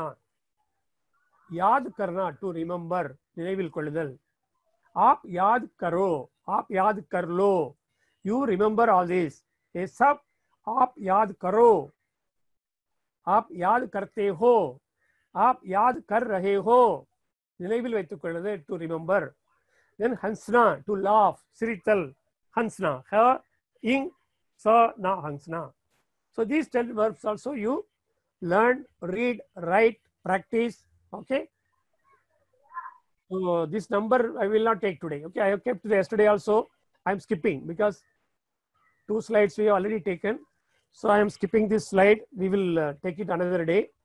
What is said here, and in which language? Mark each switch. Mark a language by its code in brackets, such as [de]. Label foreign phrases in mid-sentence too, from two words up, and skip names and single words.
[hi] याद करना, [en] to remember, [ta] நினைவில் கொள்ளுதல். [hi] आप याद करो. आप याद कर लो. [en] you remember all this. [hi] ये सब आप याद करो. आप याद करते हो. आप याद कर रहे हो. [ta] நினைவில் வைத்துக் கொள்வது, [en] to remember. Then hansna, to laugh, சிரித்தல். [hi] hansna, ha, ing, sa, na, hansna. [en] So these 10 verbs also you learn, read, write, practice. Okay. So this number I will not take today. Okay, I have kept yesterday also. I am skipping because 2 slides we have already taken. So I am skipping this slide. We will take it another day.